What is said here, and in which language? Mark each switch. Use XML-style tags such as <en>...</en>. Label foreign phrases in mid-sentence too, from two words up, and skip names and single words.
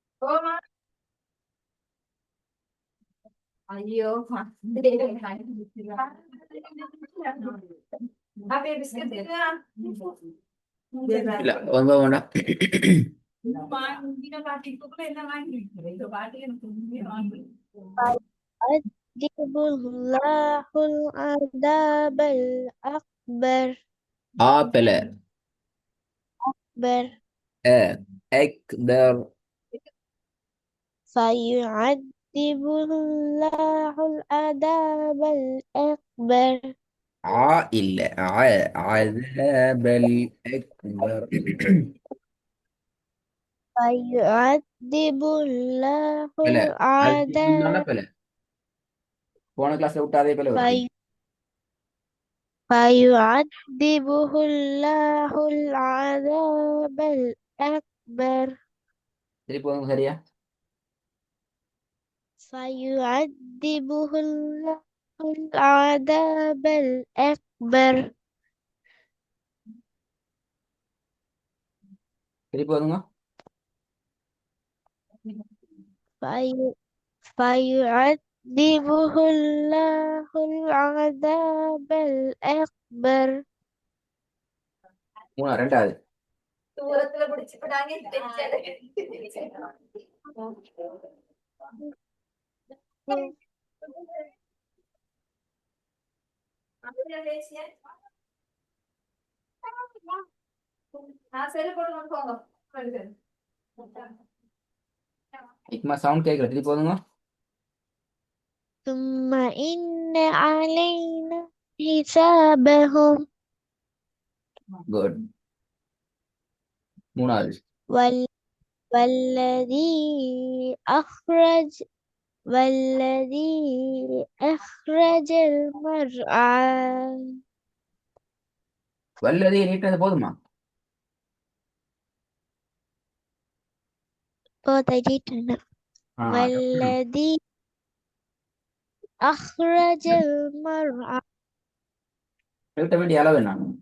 <ta>ஐயோ அப்படியே பிஸ்கட் இல்ல ரொம்ப வேண்டாம். என்ன வாங்கி இந்த பாட்டி எனக்கு வாங்கி</ta> <ar>يعذب الله العذاب الأكبر</ar> <ta>ஆப்பிள்</ta> <ar>أكبر أكبر فيعذب الله العذاب الأكبر</ar> <ta>இல்ல</ta> <ar>عذاب الأكبر. فيعذب الله</ar> <ta>இல்ல</ta> <ar>العذاب</ar> <ta>பல போன கிளாஸ்ல விட்டு அதே போல வருது.</ta> <ar>فيعذبه الله العذاب الأكبر</ar> <ta>திருப்பி வந்து சரியா?</ta> <ar>فيعذبه الله العذاب الأكبر</ar> <ta>திருப்பி வந்துங்க.</ta> <ar>فيعذبه الله العذاب الأكبر</ar> <ta>ரெண்டாவது தூரத்துல பிடிச்சுட்டாங்க சரி போட்டு போங்க. சவுண்ட் கேட்கல. திருப்பி வந்துங்க.</ta> <ar>ثم إن علينا حسابهم</ar> <ta>குட். மூணாவது</ta> <ar>والذي أخرج المرعى</ar> <ta>வல்லதி நீட்டது போதுமா?</ta> <ar>والذي أخرج المرعى</ar> <ta>நிறுத்த வேண்டிய அளவு என்ன?</ta>